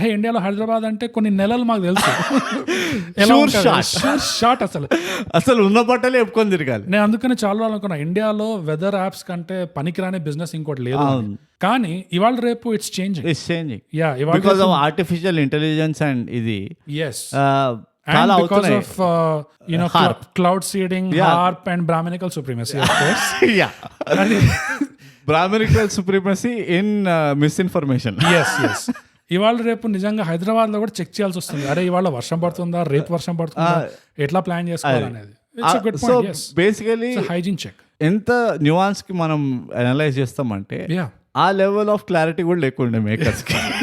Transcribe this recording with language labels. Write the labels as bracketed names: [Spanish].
[Telugu] ఇండియాలో హైదరాబాద్ అంటే కొన్ని నెలలు మాకు తెలుసు షార్ట్ అసలు ఉన్న బట్టలే చెప్పుకొని తిరగాలి. నేను అందుకని చాలా రోజులు అనుకున్నా, ఇండియాలో వెదర్ యాప్స్ కంటే పనికిరాని బిజినెస్ ఇంకోటి లేదు. కానీ ఇవాళ రేపు [English] It's changing. [Telugu] Yeah, [English] because of artificial intelligence and [Telugu] ఇది [English] Yes and because of cloud seeding, HARP and Brahminical supremacy, of course. Brahminical supremacy in misinformation. yes. [Telugu] ఇవాళ రేపు నిజంగా హైదరాబాద్ లో కూడా చెక్ చేయాల్సి వస్తుంది, అరే ఇవాళ వర్షం పడుతుందా, రేపు వర్షం పడుతుందా, ఎట్లా ప్లాన్ చేసుకోవాలనేది. [English] It's a good point. yes, basically hygiene check. [Telugu] ఎంత న్యూయాన్స్ కి మనం అనలైజ్ చేస్తామంటే ఆ లెవెల్ ఆఫ్ క్లారిటీ కూడా లేకుండే మేకర్స్ కి.